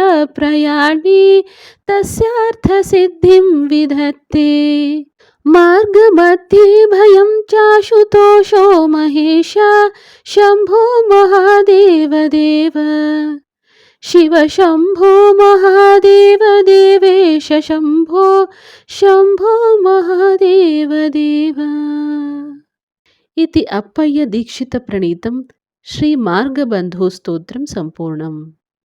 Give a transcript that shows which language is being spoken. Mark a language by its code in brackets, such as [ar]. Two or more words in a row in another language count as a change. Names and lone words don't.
[sa] ప్రయాణి తస్యార్థసిద్ధిం విధత్తే మార్గమధ్యే భయం చాశుతోషో మహేశ శంభో మహాదేవ దేవ శివ శంభో మహాదేవ దేవేశ శంభో శంభో మహాదేవ దేవ. इति अप्पय्य दीक्षित प्रणीतं श्री मार्गबंधु स्तोत्रं संपूर्णम्.